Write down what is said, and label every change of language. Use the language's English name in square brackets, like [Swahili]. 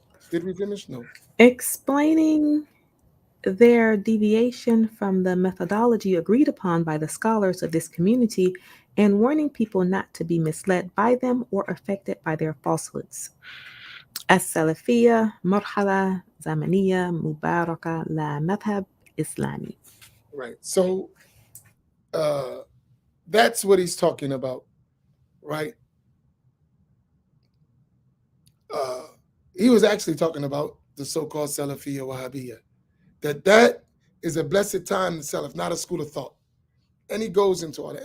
[English] Did we finish? No. Explaining their deviation from the methodology agreed upon by the scholars of this community and warning people not to be misled by them or affected by their falsehoods. [Arabic] السلفية مرحلة زمنية مباركة لمذهب إسلامي. [English] Right. So that's what he's talking about, right? He was actually talking about the so-called Salafiyya Wahhabiyya. That is a blessed time to Salaf, not a school of thought. And he goes into all that.